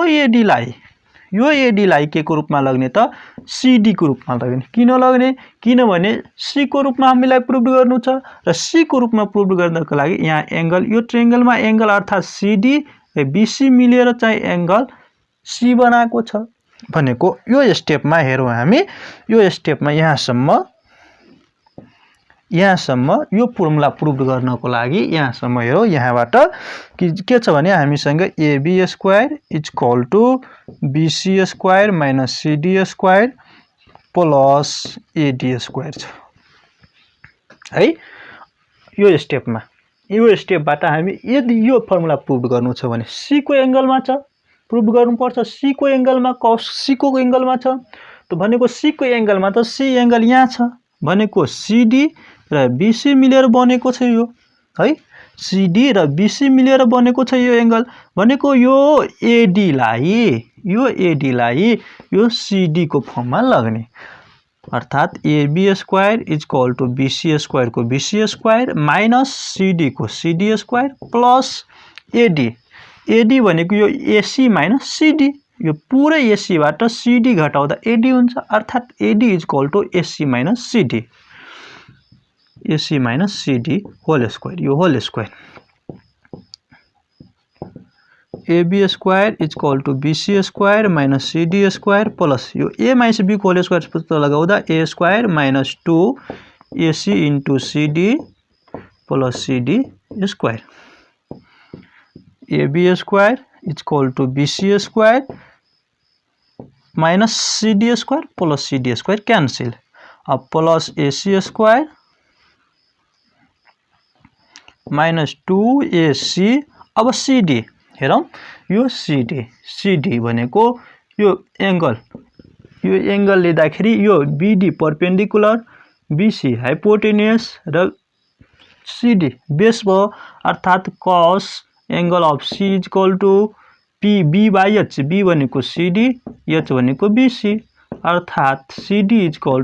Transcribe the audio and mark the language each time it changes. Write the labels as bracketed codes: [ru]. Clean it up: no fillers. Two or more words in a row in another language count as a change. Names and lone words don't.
[ne] AD लाई के को रूपमा लग्ने त CD को रूपमा लग्ने किन लग्ने किनभने C को रूपमा हामीलाई प्रुभ गर्नु छ र C को रूपमा प्रुभ गर्नको लागि यहाँ एंगल यो ट्रायंगलमा एंगल अर्थात CD र BC मिलेर चाहिँ एंगल C बनाएको छ भनेको यो स्टेपमा हेरौं हामी यो स्टेपमा यहाँसम्म यहाँसम्म यो फर्मुला प्रुभ गर्नको लागि यहाँसम्म हेरौँ। यहाँबाट के छ भने हामीसँग [en] AB square equal to BC square minus CD square plus AD square [ne] छ है। यो स्टेपबाट हामी यदि यो फर्मुला प्रुभ गर्नु छ भने C को एंगलमा छ, प्रुभ गर्नुपर्छ। C को एंगलमा cos C को एंगलमा छ, त भनेको C को एंगलमा त C एंगल यहाँ छ भनेको CD र BC मिलेर बनेको छ यो है। CD र BC मिलेर बनेको छ यो एंगल भनेको यो AD लाई यो CD को फर्ममा लाग्ने, अर्थात [en] AB square equal to BC square [ne] को BC स्क्वायर माइनस CD को CD स्क्वायर प्लस AD भनेको यो AC माइनस CD, यो पुरै AC बाट CD घटाउँदा AD हुन्छ, अर्थात [en] AD equal to AC minus CD whole square, [ne] यो होल स्क्वायर। [en] AB square equal to BC square minus CD square plus [ne] यो A माइनस B को होल स्क्वायर पत्ता लगाउँदा A स्क्वायर माइनस 2AC इन्टु CD प्लस CD स्क्वायर। [en] AB square equal to BC square minus CD square plus CD square cancel, [ne] अब प्लस AC स्क्वायर माइनस 2AC। अब CD हेरौँ, यो CD भनेको यो एंगल लिँदाखेरि यो BD परपेंडिकुलर, BC हाइपोटेन्युस र CD बेस भयो, अर्थात cos एंगल [en] of C equal to B by H, [ne] B भनेको CD, H भनेको BC, अर्थात [en] CD equal